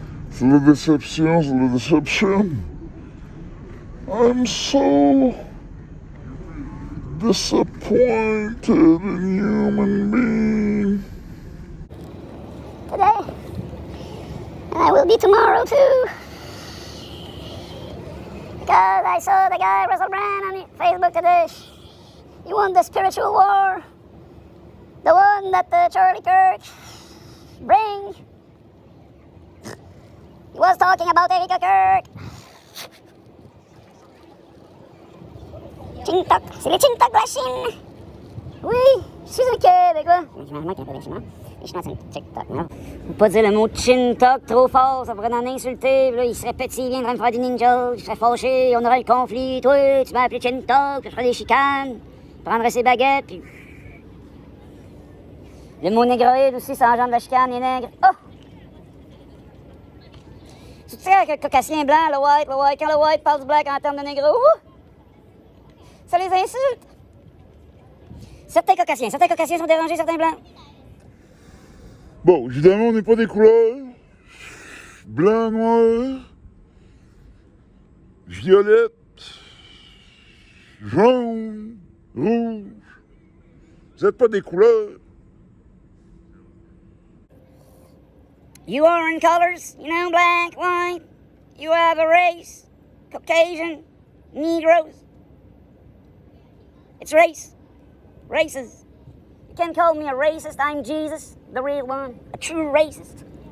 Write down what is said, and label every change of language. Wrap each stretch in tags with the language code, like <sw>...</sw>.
<fr>C'est la déception, c'est la déception.</fr> <en>I'm so disappointed in human being. Today, and I will be tomorrow too. Because I saw the guy Russell Brand on Facebook today. He won the spiritual war, the one that Charlie Kirk bring. He was talking about Erika Kirk.</en> <fr>Chintok, c'est les Chintok de la Chine. Oui, je suis un Québécois. Je manque un peu des Chinois. Les Chinois, c'est un TikTok, non? Faut pas dire le mot chin-tok trop fort, ça pourrait en insulter. Là, il serait petit, il viendrait me faire des ninjas, je serais fâché, on aurait le conflit. Toi, tu m'as appelé chin-tok, je ferais des chicanes, je prendrais ses baguettes, puis... Le mot négroïde aussi, ça engendre la chicane, les nègres. Oh! Tu sais, avec le caucasien blanc, le white, quand le white parle du black en termes de négro, ça les insulte. Certains caucasiens sont dérangés, certains blancs. Bon, évidemment, on n'est pas des couleurs. Blanc, noir, violette, jaune, rouge. Vous n'êtes pas des couleurs.</fr> <en>You are in colors, you know, black, white. You have a race, Caucasian, Negroes. It's race, races. You can't call me a racist, I'm Jesus, the real one, a true racist.</en>